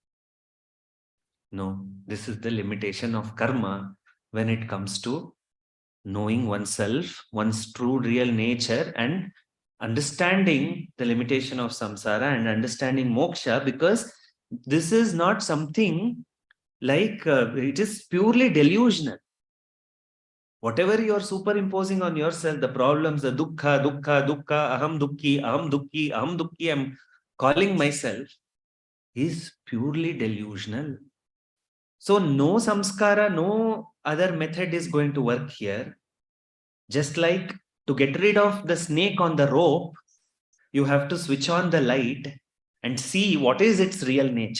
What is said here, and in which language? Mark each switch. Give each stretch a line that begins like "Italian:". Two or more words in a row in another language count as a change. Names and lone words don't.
English: No, this is the limitation of karma when it comes to knowing oneself, one's true real nature, and understanding the limitation of samsara and understanding moksha, because this is not something like it is purely delusional. Whatever you are superimposing on yourself, the problems, the dukkha,
Pali: aham dukki,
English: I'm calling myself, is purely delusional. So no samskara, no other method is going to work here. Just like to get rid of the snake on the rope, you have to switch on the light and see what is its real nature.